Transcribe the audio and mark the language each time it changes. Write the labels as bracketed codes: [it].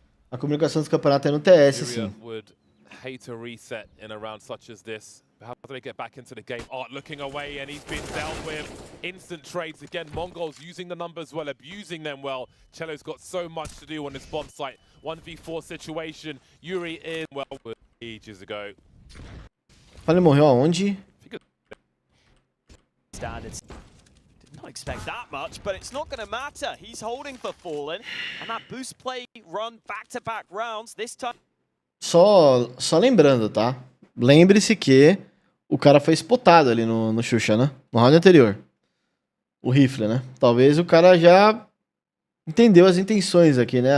[pt] A comunicação dos campeonatos é no TS, sim. [en] Hate a reset in a round such as this. How do they get back into the game? Art looking away and he's been dealt with. Instant trades again. Mongolz using the numbers well, abusing them well. Cello's got so much to do on his bomb site. 1v4 situation. Yuri is well ages ago. [pt] Fallen morreu aonde? [en] Did not expect that much, but it's not going to matter. He's holding for Fallen, and that boost play run back-to-back rounds this time. [pt] Só lembrando, tá? Lembre-se que o cara foi spotado ali no Xuxa, né? No round anterior. O rifle, né? Talvez o cara já entendeu as intenções aqui, né?